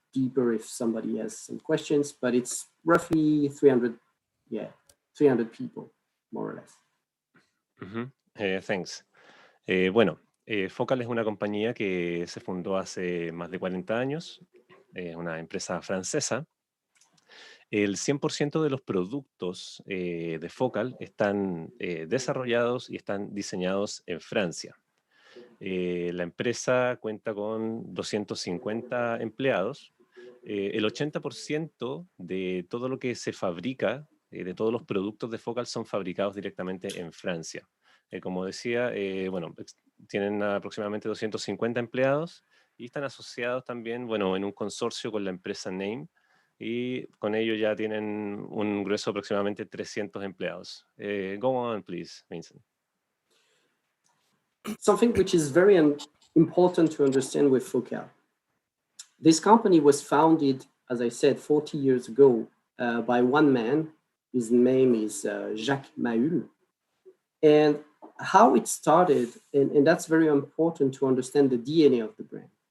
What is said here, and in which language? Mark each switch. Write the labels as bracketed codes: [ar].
[en] deeper if somebody has some questions, but it's roughly 300 people, more or less. Thanks. [es] Bueno, Focal es una compañía que se fundó hace más de 40 años, una empresa francesa. El 100% de los productos de Focal están desarrollados y están diseñados en Francia. La empresa cuenta con 250 empleados. El 80% de todo lo que se fabrica, de todos los productos de Focal, son fabricados directamente en Francia. Como decía, tienen aproximadamente 250 empleados y están asociados también, en un consorcio con la empresa Name, y con ello ya tienen un grueso de aproximadamente 300 empleados. [en] Go on, please, Vincent. Something which is very important to understand with Focal. This company was founded, as I said, 40 years ago by one man. His name is Jacques Mahul. And how it started, and that's very important to understand the DNA of the brand.